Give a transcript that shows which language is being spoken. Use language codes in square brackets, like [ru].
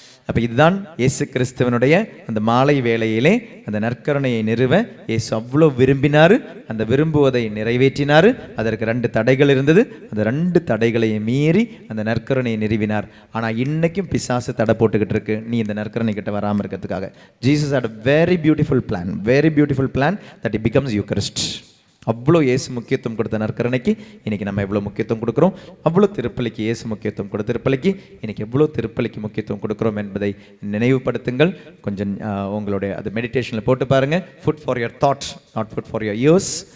[ta] அப்போ இதுதான் இயேசு கிறிஸ்துவனுடைய அந்த மாலை வேளையிலே அந்த நற்கருணையை நிறுவ இயேசு அவ்வளோ விரும்பினார். அந்த விரும்புவதை நிறைவேற்றினார். அதற்கு 2 தடைகள் இருந்தது, அந்த 2 தடைகளையும் மீறி அந்த நற்கருணையை நிறுவினார். ஆனால் இன்னைக்கும் பிசாசு தடை போட்டுக்கிட்டு இருக்கு, நீ இந்த நற்கருணை கிட்ட வராமல் இருக்கிறதுக்காக. [en] Jesus had a very beautiful plan, very beautiful plan that he becomes Eucharist. [ta] அவ்வளோ இயேசு முக்கியத்துவம் கொடுத்த நற்கருணைக்கு இன்னைக்கு நம்ம எவ்வளோ முக்கியத்துவம் கொடுக்குறோம், அவ்வளோ திருப்பலிக்கு இயேசு முக்கியத்துவம் கொடுத்த திருப்பலிக்கு இன்னைக்கு எவ்வளோ திருப்பலிக்கு முக்கியத்துவம் கொடுக்குறோம் என்பதை நினைவுபடுத்துங்கள். கொஞ்சம் உங்களுடைய அது மெடிடேஷனில் போட்டு பாருங்கள். [en] Food for your thoughts, not food for your ears.